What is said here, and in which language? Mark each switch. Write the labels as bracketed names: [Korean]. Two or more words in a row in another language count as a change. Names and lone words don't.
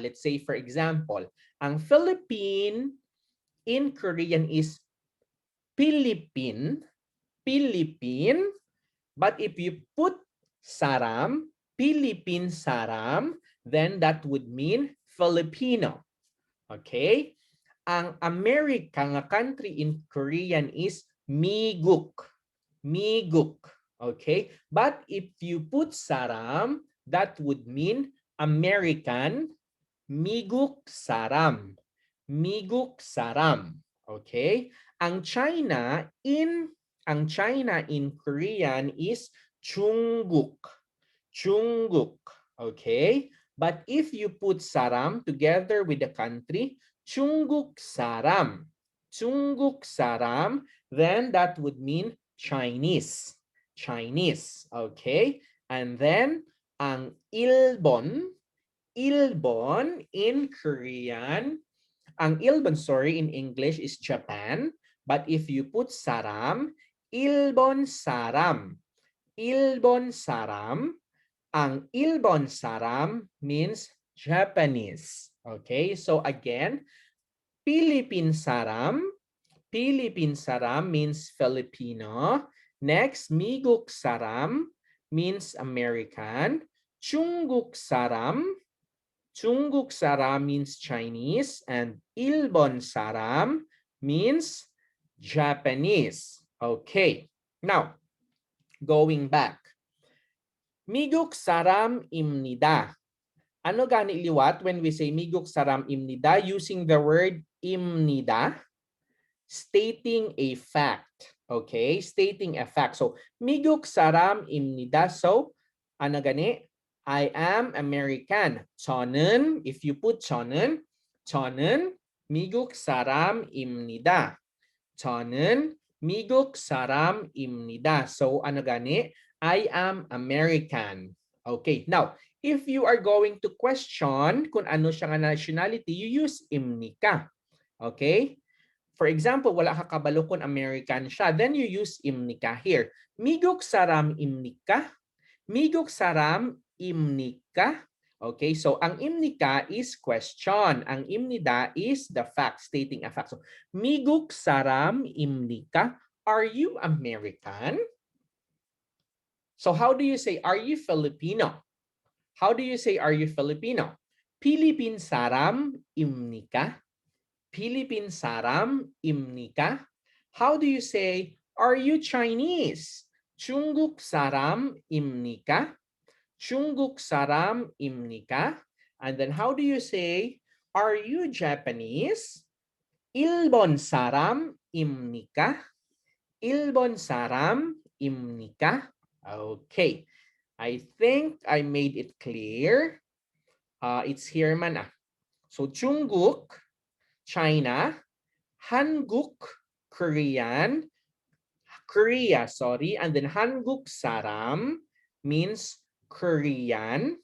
[English] Let's say for example, ang Philippine in Korean is Philippine, but if you put saram, [Korean] 필리핀 사람, [English] then that would mean Filipino. Okay? Ang America nga country in Korean is Miguk. Miguk. Okay? But if you put saram, that would mean American [Korean] 미국 사람. 미국 사람. Okay? [English] Ang China in Korean is Chungguk. Chungguk. Okay? But if you put saram together with the country, [Korean] 중국 사람. 중국 사람, [English] then that would mean Chinese. Chinese. Okay? And then ang Ilbon in Korean, ang Ilbon, sorry, in English is Japan. But if you put saram, [Korean] 일본 사람. 일본 사람. [English] Ang [Korean] 일본 사람 [English] means Japanese. Okay, so again, [Korean] 필리핀 사람. 필리핀 사람 [English] means Filipino. Next, [Korean] 미국 사람 [English] means American. [Korean] 중국 사람. 중국 사람 [English] means Chinese. And [Korean] 일본 사람 [English] means Japanese. Okay, now going back. [Korean] 미국 사람입니다. [Hiligaynon] Ano gani liwat [English] when we say [Korean] 미국 사람입니다 [English] using the word imnida? Stating a fact. Okay, stating a fact. So, [Korean] 미국 사람입니다. So, [Hiligaynon] ano gani? [English] I am American. 저는, if you put [Korean] 저는 미국 사람입니다. 저는 미국 사람입니다. [Hiligaynon] So, ano gani? [English] I am American. Okay, now, if you are going to question [Hiligaynon] kung ano siya nga [English] nationality, you use imnika. Okay? For example, [Hiligaynon] wala ka kabalo kung American siya, [English] then you use imnika here. [Korean] 미국 사람입니까. 미국 사람입니까. [English] Okay, so ang imnika is question. Ang imnida is the fact, stating a fact. So, [Korean] 미국 사람입니까. [English] Are you American? So how do you say, are you Filipino? How do you say, are you Filipino? [Korean] 필리핀 사람입니까. 필리핀 사람입니까. [English] How do you say, are you Chinese? [Korean] 중국 사람입니까. 중국 사람입니까. [English] And then how do you say, are you Japanese? [Korean] 일본 사람입니까. 일본 사람입니까. [English] Okay. I think I made it clear. It's here man. So Chungguk, China, Hanguk, Korea, and then [Korean] 한국 사람 [English] means Korean.